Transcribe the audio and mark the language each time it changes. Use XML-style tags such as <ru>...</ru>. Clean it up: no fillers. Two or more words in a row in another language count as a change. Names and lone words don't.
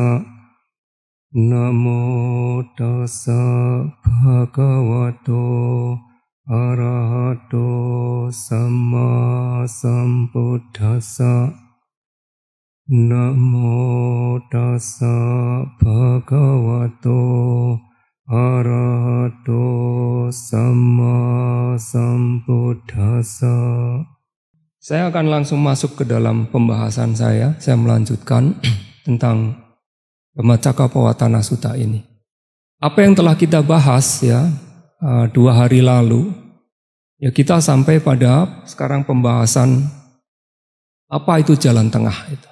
<pi>Namo tassa bhagavato arahato samma sambuddhassa. Namo tassa bhagavato arahato samma sambuddhassa.</pi> <id>Saya akan langsung masuk ke dalam pembahasan saya. Saya melanjutkan tentang Dhammacakkappavattana Sutta ini. Apa yang telah kita bahas ya 2 hari lalu, ya kita sampai pada sekarang pembahasan apa itu jalan tengah itu.</id>